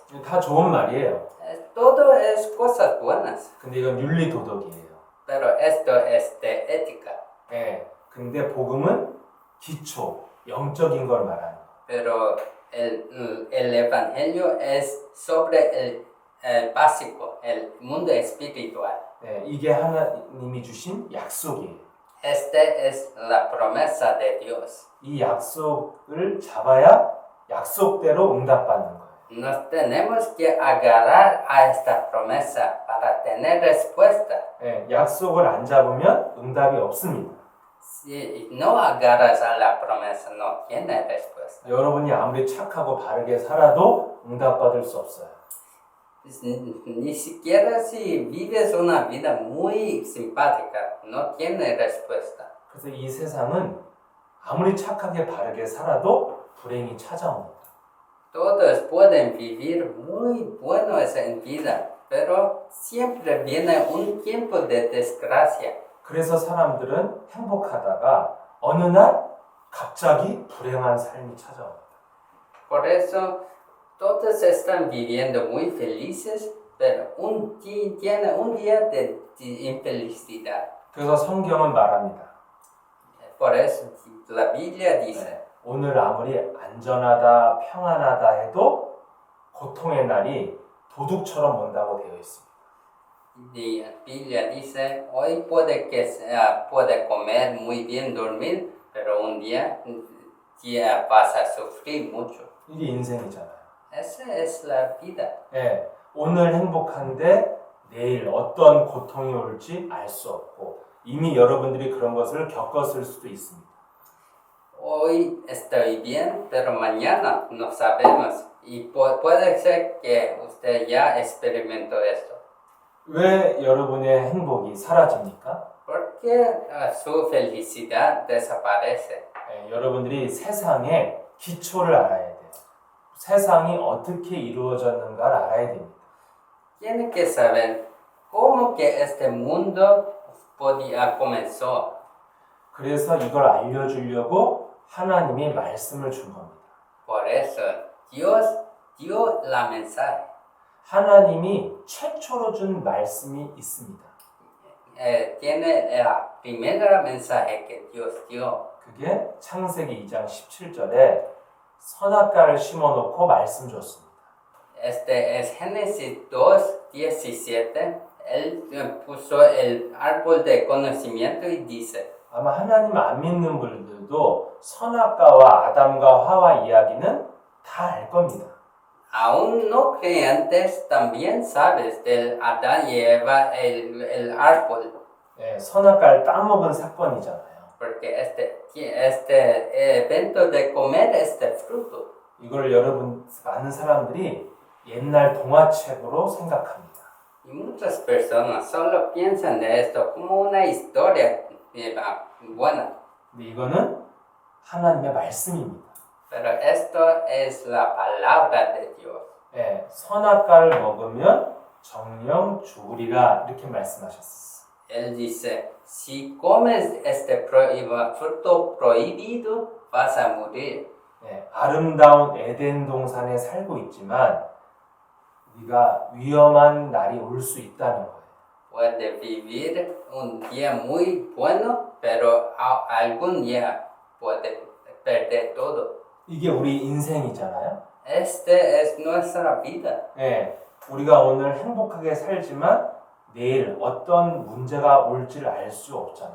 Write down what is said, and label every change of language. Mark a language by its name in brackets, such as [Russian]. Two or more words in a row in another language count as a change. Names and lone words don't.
[Korean] 다 좋은 말이에요. [Spanish] Todo es cosas buenas, [Korean] 근데 이건 윤리 도덕이에요. [Spanish] pero esto es de ética. [Korean] 네, 근데 복음은 기초, 영적인 걸 말하는 거예요. [Spanish] Pero el evangelio es sobre el básico, el mundo espiritual. [Korean] 네, 이게 하나님이 주신 약속이에요. [Spanish] Esta es la promesa de Dios. [Korean] 이 약속을 잡아야 약속대로 응답받는 거예요. [Spanish] Nos tenemos que agarrar a esta promesa para tener respuesta. [Korean] 네, 약속을 안 잡으면 응답이 없습니다. [Spanish] Si no agarras a la promesa, no tiene respuesta. [Korean] 여러분이 아무리 착하고 바르게 살아도 응답받을 수 없어요. [Spanish] Ni siquiera si vives una vida muy simpática, no tiene respuesta. [Korean] 그래서 이 세상은 아무리 착하게 바르게 살아도 불행이 찾아옵니다. [Spanish] Todos pueden vivir muy buenos en vida, pero siempre viene un tiempo de desgracia. [Korean] 그래서 사람들은 행복하다가 어느 날 갑자기 불행한 삶이 찾아옵니다. [Spanish] Por eso todos están viviendo muy felices, pero tiene un día de infelicidad. [Korean] 그래서 성경은 말합니다. [Spanish] Por eso la Biblia dice, [Korean] 오늘 아무리 안전하다, 평안하다 해도 고통의 날이 도둑처럼 온다고 되어 있습니다. [Spanish] la Biblia dice, hoy puede comer muy bien, dormir, pero un día vas a sufrir mucho. [Korean] 이게 인생이잖아요. [Spanish] Esa es la vida. [Korean] 예, 오늘 행복한데 내일 어떤 고통이 올지 알 수 없고 이미 여러분들이 그런 것을 겪었을 수도 있습니다. [Spanish] Hoy estoy bien, pero mañana no sabemos. Y puede ser que usted ya experimentó esto. [Korean] 왜 여러분의 행복이 사라집니까? [Spanish] Porque su felicidad desaparece. [Korean] 예, 여러분들이 세상의 기초를 알아야 돼요. 세상이 어떻게 이루어졌는가를 알아야 됩니다. [Spanish] Tiene que saber cómo que este mundo comenzó. [Korean] 그래서 이걸 알려주려고 하나님이 말씀을 준 겁니다. [Spanish] Por eso Dios dio la mensaje. [Korean] 하나님이 최초로 준 말씀이 있습니다. [Spanish] Tiene la primera mensaje que Dios dio. [Korean] 그게 창세기 2장 17절에 선악과를 심어놓고 말씀 줬습니다. [Spanish] Este es Génesis 2:17. Él puso el árbol de conocimiento y dice, [Korean] 아마 하나님 안 믿는 분들도 선악과와 아담과 하와 이야기는 다 알 겁니다. [Spanish] aún no creyentes también sabes del Adán y Eva, el árbol, [Korean] 네, 선악과를 따먹은 사건이잖아요. [Spanish] porque este evento de comer este fruto, [Korean] 이걸 여러분 많은 사람들이 옛날 동화책으로 생각합니다. [Spanish] y muchas personas solo piensan de esto como una historia buena, [Korean] 근데 이거는 하나님의 말씀입니다. [Spanish] pero esto es la palabra de Dios. [Korean] 네, 선악과를 먹으면 정령 죽으리라 이렇게 말씀하셨어요. [Spanish] Él dice, si comes este fruto prohibido, vas a morir. [Korean] 네, 아름다운 에덴 동산에 살고 있지만 우리가 위험한 날이 올 수 있다는 거예요. [Spanish] Puede vivir un día muy bueno, pero algún día puede perder todo. [Korean] 이게 우리 인생이잖아요. [Spanish] Este es nuestra vida. [Korean] 네, 우리가 오늘 행복하게 살지만 내일 어떤 문제가 올지를 알 수 없잖아요.